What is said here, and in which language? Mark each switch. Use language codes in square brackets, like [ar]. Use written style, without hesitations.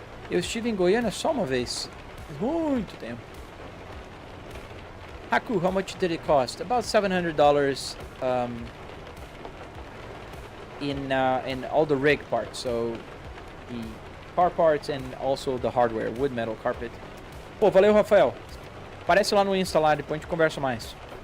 [pt] Eu estive em Goiânia só uma vez. Muito tempo. [en] Haku, how much did it cost? About $700 in all the rig parts. So the car parts and also the hardware, wood, metal, carpet. [pt] Pô, valeu, Rafael. Aparece lá no Insta lá, depois a gente conversa mais.